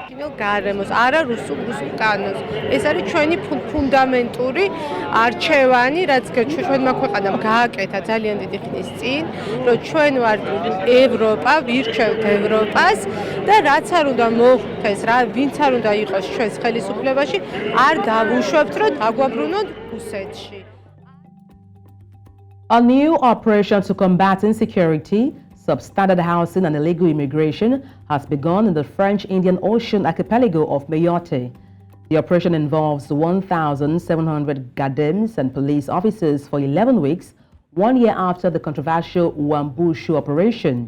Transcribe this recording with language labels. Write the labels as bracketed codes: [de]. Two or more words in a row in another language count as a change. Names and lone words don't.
[ka] გარემოს არა რუსულ კანონს ეს არის ჩვენი ფუნდამენტური არჩევანი რაც ჩვენმა ქვეყანამ გააკეთა ძალიან დიდი ხნის წინ რომ ჩვენ ვართ ევროპა ვირჩევთ ევროპას და რაც არ უნდა მოხდეს რა ვინც არ უნდა იყოს ჩვენს ხელისუფლებაში არ დავუშვებთ რომ დაგვაბრუნოთ რუსეთში. [en] A new operation to combat insecurity, substandard housing and illegal immigration has begun in the French-Indian Ocean archipelago of Mayotte. The operation involves 1,700 gardains and police officers for 11 weeks, 1 year after the controversial Wambushu operation.